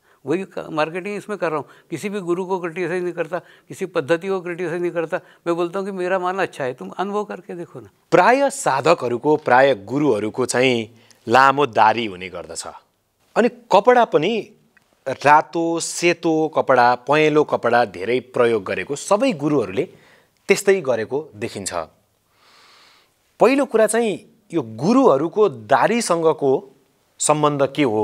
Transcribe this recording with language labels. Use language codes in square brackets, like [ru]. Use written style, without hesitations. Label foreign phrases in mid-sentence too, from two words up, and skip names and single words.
[hi] वही मार्केटिंग इसमें कर रहा हूँ, किसी भी गुरु को क्रिटिसाइज नहीं करता, किसी पद्धति को क्रिटिसाइज नहीं करता। मैं बोलता हूँ कि मेरा माल अच्छा है, तुम अनुभव करके देखो ना। [ne] प्राय साधकहरूको, प्राय गुरुहरूको चाहिँ लामो दारी हुने गर्दछ। अनि कपडा पनि रातो सेतो कपडा, पहेँलो कपडा धेरै प्रयोग गरेको सबै गुरुहरूले त्यस्तै गरेको देखिन्छ। पहिलो कुरा चाहिँ यो गुरुहरूको दारीसँगको सम्बन्ध के हो?